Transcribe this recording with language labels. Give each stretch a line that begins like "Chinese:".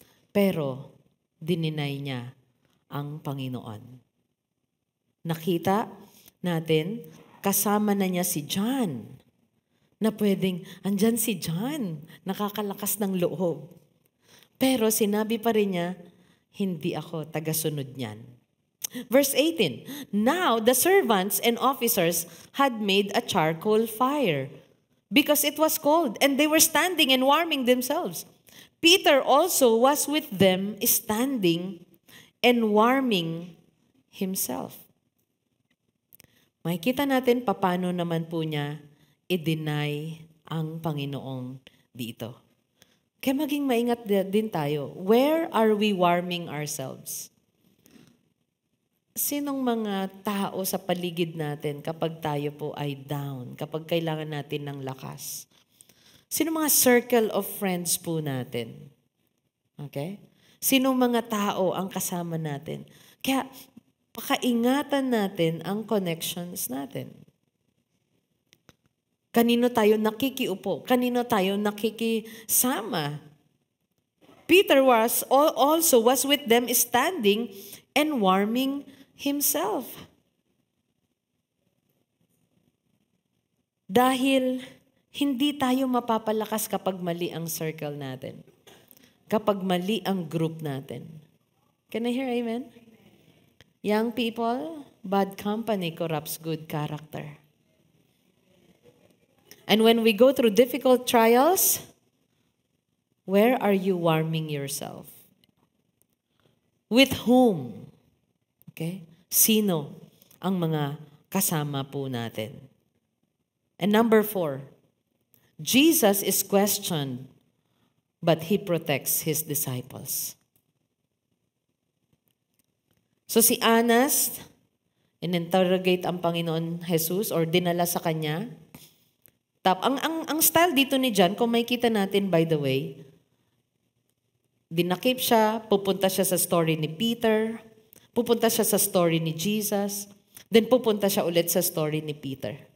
Filipino: Pero, dininay niya ang Panginoon. Nakita natin, kasama na niya si John. Na pwedeng, andyan si John, nakakalakas ng loob. Pero sinabi pa rin niya, hindi ako tagasunod niyan.
English: Verse 18, now the servants and officers had made a charcoal fire because it was cold and they were standing and warming themselves. Peter also was with them standing and warming himself.
Filipino: Makikita natin paano naman po niya i-deny ang Panginoong dito. Kaya maging maingat din tayo.
English: Where are we warming ourselves?
Filipino: Sinong mga tao sa paligid natin kapag tayo po ay down, kapag kailangan natin ng lakas? Sino mga circle of friends po natin? Okay? Sino mga tao ang kasama natin? Kaya pakaingatan natin ang connections natin. Kanino tayo nakikiupo? Kanino tayo nakikisama?
English: Peter also was with them standing and warming himself.
Filipino: Dahil hindi tayo mapapalakas kapag mali ang circle natin. Kapag mali ang group natin.
English: Can I hear amen? Young people, bad company corrupts good character. And when we go through difficult trials, where are you warming yourself? With whom? Okay?
Filipino: sino ang mga kasama po natin.
English: And number 4, Jesus is questioned, but He protects His disciples.
Filipino: So si Anas, in-interrogate ang Panginoon Jesus or dinala sa kanya. Ang style dito ni John, kung makikita natin
English: by the way,
Filipino: dinakip siya, pupunta siya sa story ni Peter, pupunta siya sa story ni Jesus, then pupunta siya ulit sa story ni Peter.